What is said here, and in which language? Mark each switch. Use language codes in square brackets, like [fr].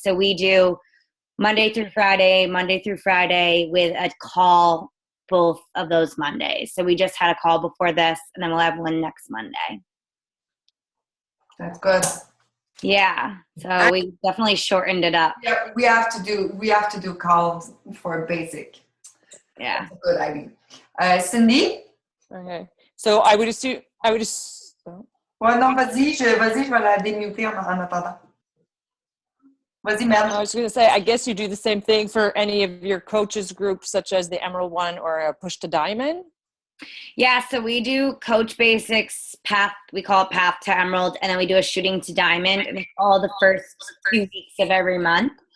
[en] So we do Monday through Friday with a call both of those Mondays. So we just had a call before this, and then we'll have one next Monday. That's good. Yeah. So we definitely shortened it up. Yeah, we have to do calls for basic. Yeah. That's a good idea. Cindy? Okay. So I would assume. [fr] Ouais, non, vas-y, je vais la démuter en attendant. Vas-y, Mel. [en] I was going to say, I guess you do the same thing for any of your coaches groups, such as the Emerald One or a Push to Diamond? Yeah, so we do Coach Basics, Path, we call it Path to Emerald, and then we do a Shooting to Diamond, and it's all the first 2 weeks of every month.